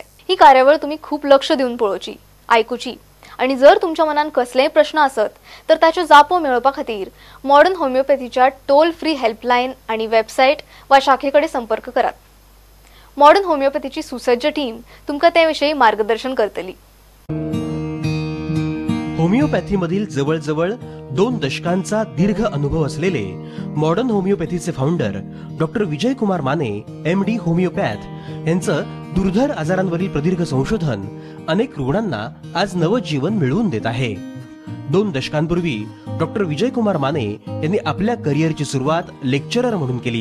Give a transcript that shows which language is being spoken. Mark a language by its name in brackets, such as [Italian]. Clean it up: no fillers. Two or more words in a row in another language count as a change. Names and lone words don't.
[Konkani] ही कार्यावळ तुमी खूप लक्ष दिवन पळोवची, आयकुची आणि जर तुमच्या मनान कसलेय प्रश्न आसत तर ताच्यो जापो मेळोवपा खातीर मॉडर्न होमिओपॅथीच्या [English] toll free helpline [Konkani] आणि वेबसायट वा शाखेकडे संपर्क करात. मॉडर्न होमिओपॅथीची सुसज्ज टीम तुमकां ते विशयी मार्गदर्शन करतली. [Marathi] होमिओपॅथीमधील जवळजवळ 2 दशकांचा दीर्घ अनुभव असलेले मॉडर्न होमिओपॅथीचे फाउंडर डॉक्टर विजयकुमार माने MD होमिओपॅथ यांचं दुर्धर आजारांवरील प्रदीर्घ संशोधन अनेक रुग्णांना आज नवजीवन मिळवून देत आहे. 2 दशकांपूर्वी डॉक्टर विजयकुमार माने यांनी आपल्या करिअरची सुरुवात लेक्चरर म्हणून केली.